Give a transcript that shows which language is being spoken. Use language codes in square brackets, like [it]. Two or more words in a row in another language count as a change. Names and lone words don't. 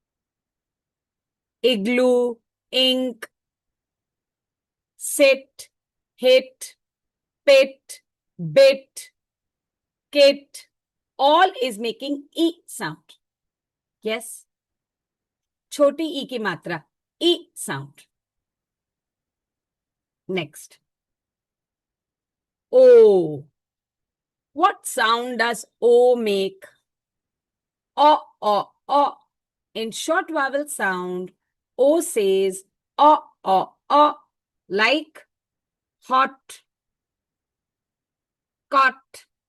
[en] Igloo, ink, sit, hit, pit, bit, kit, all is making E sound. [hi] Yes. छोटी E की मात्रा. [en] E sound. Next. O. What sound does O make? O, O, O. In short vowel sound, O says O, O, O, like hot, cot.